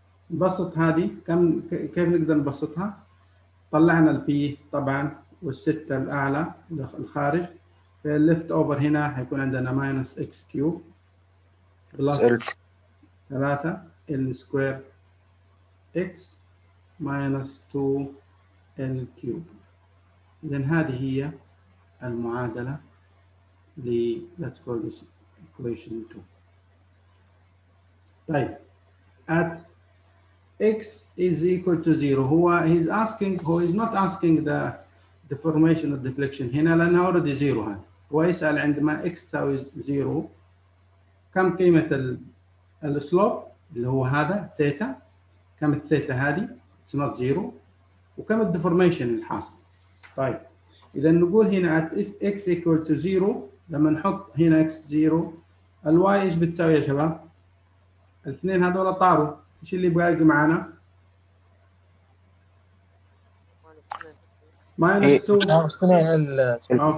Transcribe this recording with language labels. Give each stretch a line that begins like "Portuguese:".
Arabic: نبسط هذه كيف نقدر نبسطها؟ طلعنا البي طبعا والستة الأعلى الخارج، فالليفت أوفر هنا حيكون عندنا
English: Minus x cube plus 3 ال square x minus 2 ال cube.
Arabic: إذا هذه هي المعادلة ل
English: let's call this equation 2. طيب at x is equal to 0 هو is not asking the deformation of deflection
Arabic: هنا لأنها
English: already 0.
Arabic: هذا هو يسأل عندما x تساوي 0 كم قيمة السلوب اللي هو هذا ثيتا، كم الثيتا هذه
English: it's not 0،
Arabic: وكم الديفورميشن الحاصل. طيب إذا نقول هنا
English: at x equal to 0
Arabic: لما نحط هنا x 0 الواي ايش بتساوي يا شباب؟ الاثنين هذول طاروا، ايش اللي باقي معنا؟ ماينس 2.